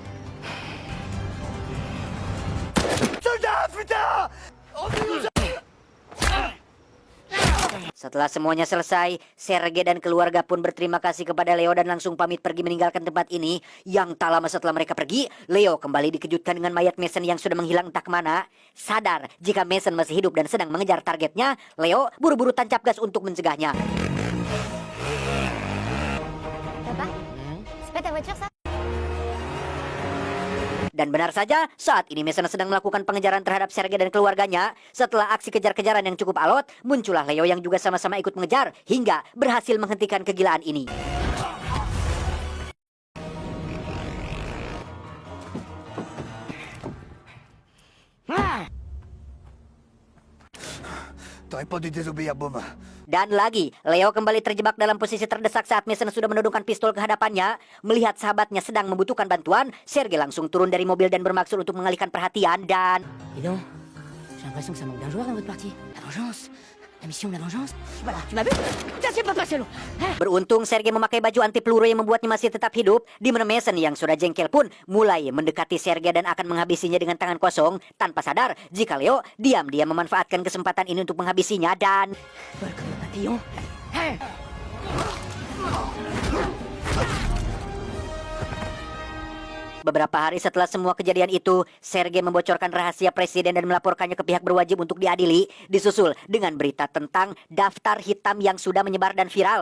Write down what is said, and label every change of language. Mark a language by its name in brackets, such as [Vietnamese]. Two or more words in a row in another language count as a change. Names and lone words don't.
[Indonesian] Setelah semuanya selesai, Sergei dan keluarga pun berterima kasih kepada Leo dan langsung pamit pergi meninggalkan tempat ini. Yang tak lama setelah mereka pergi, Leo kembali dikejutkan dengan mayat Mason yang sudah menghilang entah kemana. Sadar jika Mason masih hidup dan sedang mengejar targetnya, Leo buru-buru tancap gas untuk mencegahnya. [French] Papa, c'est pas ta voiture ça? [Indonesian] Dan benar saja, saat ini Mason sedang melakukan pengejaran terhadap Sergei dan keluarganya. Setelah aksi kejar-kejaran yang cukup alot, muncullah Leo yang juga sama-sama ikut mengejar hingga berhasil menghentikan kegilaan ini. [French] T'aurais pas dû désobéir, Baume. [Indonesian] Dan lagi, Leo kembali terjebak dalam posisi terdesak saat Mason sudah menodongkan pistol ke hadapannya. Melihat sahabatnya sedang membutuhkan bantuan, Sergei langsung turun dari mobil dan bermaksud untuk mengalihkan perhatian dan... [French] Dis donc, j'ai l'impression que ça manque d'un joueur dans votre partie. La vengeance. La mission de la vengeance. Voilà, tu m'as vu? Ça s'est pas passé long. [Indonesian] Beruntung Sergei memakai baju anti peluru yang membuatnya masih tetap hidup, di mana Mason yang sudah jengkel pun mulai mendekati Sergei dan akan menghabisinya dengan tangan kosong, tanpa sadar jika Leo diam-diam memanfaatkan kesempatan ini untuk menghabisinya dan... [French] Vol comme un papillon. [Indonesian] Beberapa hari setelah semua kejadian itu, Sergei membocorkan rahasia presiden dan melaporkannya ke pihak berwajib untuk diadili, disusul dengan berita tentang daftar hitam yang sudah menyebar dan viral.